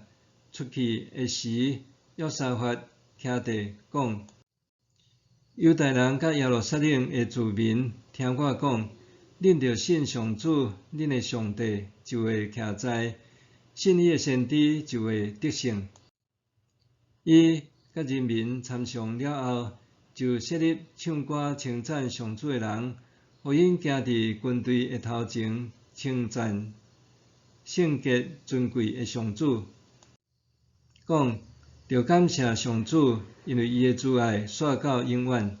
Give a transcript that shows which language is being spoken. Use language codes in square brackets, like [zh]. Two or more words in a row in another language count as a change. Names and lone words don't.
[nan] 出去的时，约沙法徛地讲：犹太人甲耶路撒冷的子民，听我讲，恁着信上主，恁的上帝就会徛在，信伊的先知就会得胜。伊甲人民参详了后，就设立唱歌称赞上主的人，互因行伫军队的头前，称赞圣洁尊贵的上主，讲着感谢上主，因为伊的慈爱续到永远。